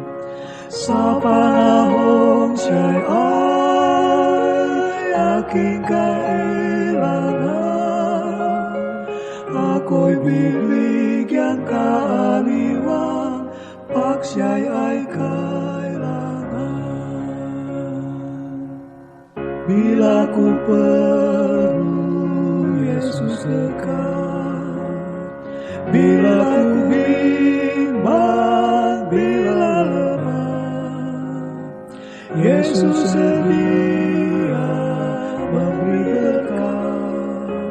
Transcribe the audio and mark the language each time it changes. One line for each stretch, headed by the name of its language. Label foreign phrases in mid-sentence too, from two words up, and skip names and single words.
Filipino: Sa panahon siya'y aking kailangan, ako'y bibigyan kaaliwan, pag siya'y ay
Indonesian: bila ku perlu Yesus dekat, bila ku bimbang, bila lemah, Yesus sedia memberi berkat.